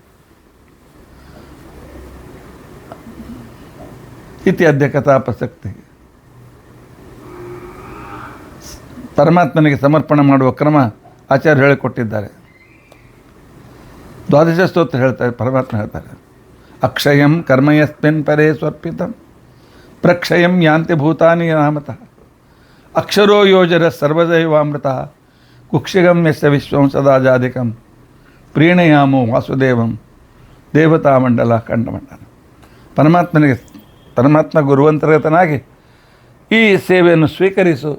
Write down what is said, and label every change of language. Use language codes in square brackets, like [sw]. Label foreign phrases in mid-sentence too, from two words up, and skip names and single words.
[sa] ಇತ್ಯಾದ್ಯ ಕಥಾ ಪ್ರಸಕ್ತಿ. [kn] ಪರಮಾತ್ಮನಿಗೆ ಸಮರ್ಪಣೆ ಮಾಡುವ ಕ್ರಮ ಆಚಾರ್ಯ ಹೇಳಿಕೊಟ್ಟಿದ್ದಾರೆ. ದ್ವಾದಶ ಸ್ತೋತ್ರ ಹೇಳ್ತಾರೆ, ಪರಮಾತ್ಮ ಹೇಳ್ತಾರೆ, [sa] ಅಕ್ಷಯಂ ಕರ್ಮಯಸ್ಮಿನ್ ಪರೇ ಸ್ವರ್ಪಿತಂ ಪ್ರಕ್ಷಯಂ ಯಾಂತಿ ಭೂತಾನಿ ನಾಮತಃ ಅಕ್ಷರೋ ಯೋಜರ ಸರ್ವದೈವಾಮೃತ ಕುಕ್ಷಿಗಂ ಯಸ್ಯ ವಿಶ್ವಂ ಸದಾಜಾಧಿಕಂ ಪ್ರೀಣಯಾಮೋ ವಾಸುದೇವಂ ದೇವತಾಮಂಡಲ ಖಂಡಮಂಡಲ. [kn] ಪರಮಾತ್ಮ ಗುರುವಂತರಗತನಾಗಿ ಈ ಸೇವೆಯನ್ನು ಸ್ವೀಕರಿಸು.